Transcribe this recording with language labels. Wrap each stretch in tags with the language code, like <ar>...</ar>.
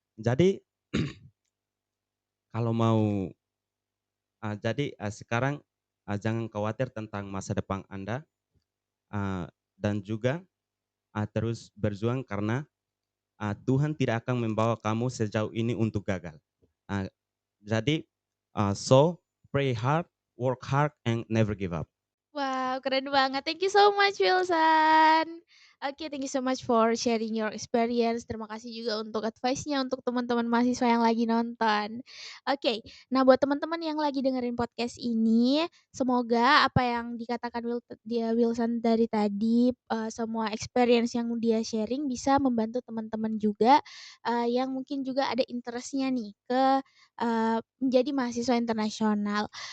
<id>Jadi kalau mau, sekarang, jangan khawatir tentang masa depan Anda, eee, dan juga, terus berjuang karena, Tuhan tidak akan membawa kamu sejauh ini untuk gagal. Eee, jadi,</id> <en>so pray hard, work hard, and never give up.</en> <id>Wow, keren banget.</id> <en>Thank you so much, Wilson. Oke, thank you so much for sharing your experience.</en> <id>Terima kasih juga untuk advice-nya untuk teman-teman mahasiswa yang lagi nonton. Oke, nah buat teman-teman yang lagi dengerin podcast ini, semoga apa yang dikatakan Wilson dari tadi, semua experience yang dia sharing bisa membantu teman-teman juga, yang mungkin juga ada interest-nya nih ke, menjadi mahasiswa internasional.</id>